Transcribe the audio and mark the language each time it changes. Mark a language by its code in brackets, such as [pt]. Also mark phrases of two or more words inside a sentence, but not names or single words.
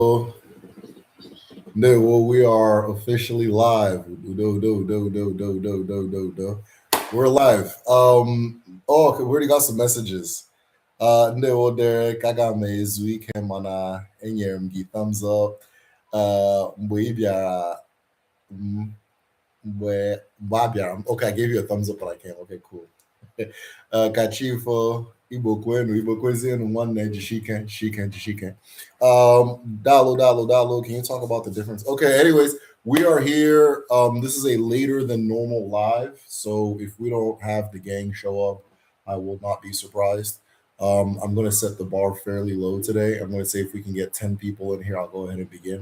[en] No, well, we are officially live. We're live. Oh, okay, we already got some messages. No, Derek, I got my weekend [ig] mana enyere m gị [en] thumbs up. [ig] Mgbe ị bịara mgbe a bịara [en] okay, I gave you a thumbs up, but I can't. Okay, cool. [ig] Kachifo, Igbo kwenu, Igbo kwezienu, nwanne Jishike. Dalo. [en] Can you talk about the difference? Okay, anyways, we are here. This is a later than normal live, so if we don't have the gang show up, I will not be surprised. I'm going to set the bar fairly low today. I'm going to say if we can get 10 people in here, I'll go ahead and begin.